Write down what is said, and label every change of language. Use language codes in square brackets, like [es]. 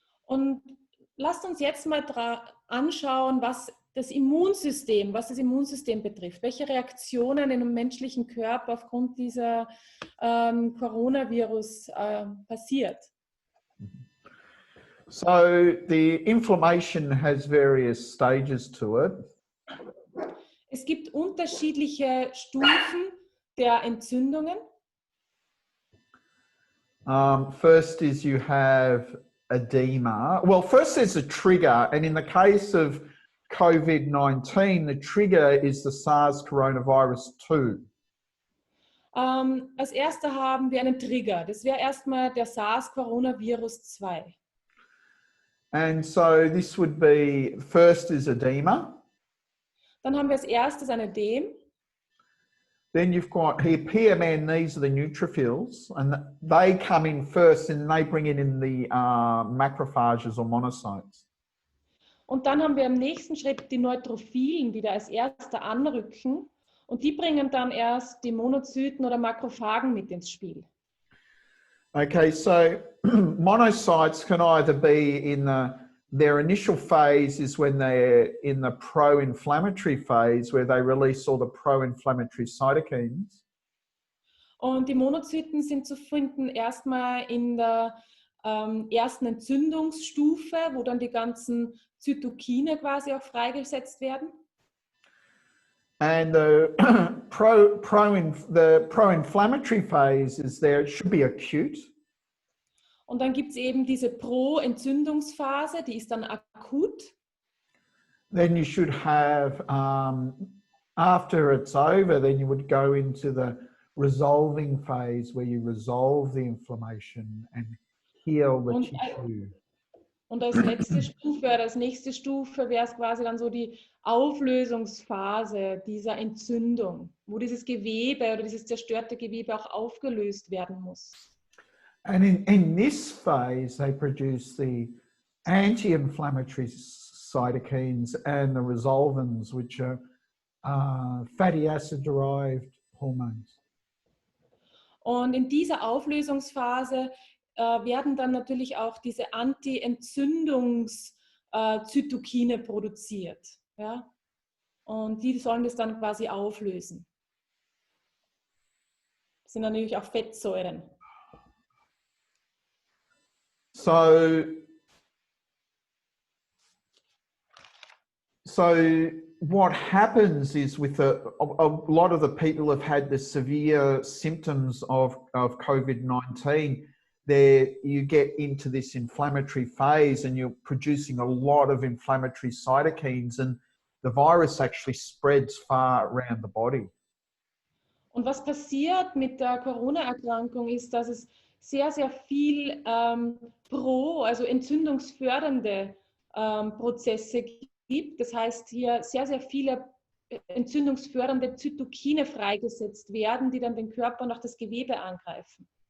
[de] Und lasst uns jetzt mal anschauen, was das Immunsystem betrifft. Welche Reaktionen in dem menschlichen Körper aufgrund dieser Coronavirus passiert. [en] So the inflammation has various stages to it. [de] Es gibt unterschiedliche Stufen der Entzündungen. [en] First is you have edema. Well, first there's a trigger, and in the case of COVID-19, the trigger is the SARS-CoV-2. [de] Als erster haben wir einen Trigger. Das wäre erstmal der SARS-CoV-2. [en] And so this would be, first is edema. [de] Dann haben wir als erstes ein Ödem. [en] Then you've got here PMN, these are the neutrophils, and they come in first, and they bring it in the macrophages or monocytes. [de] Und dann haben wir im nächsten Schritt die Neutrophilen, die da als erster anrücken, und die bringen dann erst die Monozyten oder Makrophagen mit ins Spiel. [en] Okay, so monocytes can either be in their initial phase is when they're in the pro-inflammatory phase, where they release all the pro-inflammatory cytokines. [de] Und die Monozyten sind zu finden erstmal in der ersten Entzündungsstufe, wo dann die ganzen Zytokine quasi auch freigesetzt werden. [en] And the pro-inflammatory phase is there, it should be acute. [de] Und dann gibt es eben diese Pro-Entzündungsphase, die ist dann akut. [en] Then you should have, after it's over, then you would go into the resolving phase where you resolve the inflammation and heal the tissue. [de] Und als letzte Stufe oder als nächste Stufe wäre es quasi dann so die Auflösungsphase dieser Entzündung, wo dieses Gewebe oder dieses zerstörte Gewebe auch aufgelöst werden muss. [en] And in this phase, they produce the anti-inflammatory cytokines and the resolvins, which are fatty acid-derived hormones. [de] Und in dieser Auflösungsphase werden dann natürlich auch diese Anti-Entzündungszytokine produziert. Ja? Und die sollen das dann quasi auflösen. Das sind natürlich auch Fettsäuren. [en] So what happens is with a lot of the people have had the severe symptoms of COVID-19, there you get into this inflammatory phase and you're producing a lot of inflammatory cytokines and the virus actually spreads far around the body. [de] Und was passiert mit der Corona-Erkrankung ist, dass es sehr, sehr viel also entzündungsfördernde Prozesse gibt. Das heißt, hier sehr, sehr viele entzündungsfördernde Zytokine freigesetzt werden, die dann den Körper und auch das Gewebe angreifen.